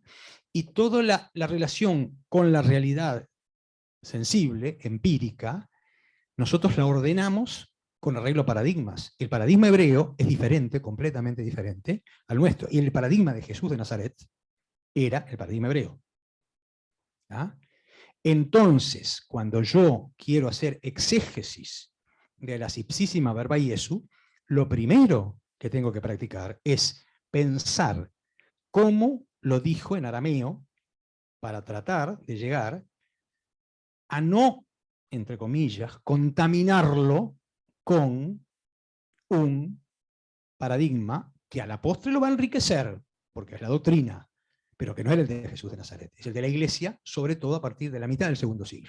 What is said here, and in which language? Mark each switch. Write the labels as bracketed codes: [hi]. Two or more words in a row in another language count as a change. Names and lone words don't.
[es] Y toda la relación con la realidad sensible, empírica, nosotros la ordenamos con arreglo a paradigmas. El paradigma hebreo es diferente, completamente diferente al nuestro, y el paradigma de Jesús de Nazaret era el paradigma hebreo. ¿Tá? Entonces, cuando yo quiero hacer exégesis de la [la] ipsísima verba Iesu, [es] lo primero que tengo que practicar es pensar cómo lo dijo en arameo para tratar de llegar a no entre comillas, contaminarlo con un paradigma que a la postre lo va a enriquecer, porque es la doctrina, pero que no era el de Jesús de Nazaret, es el de la Iglesia, sobre todo a partir de la mitad del segundo siglo.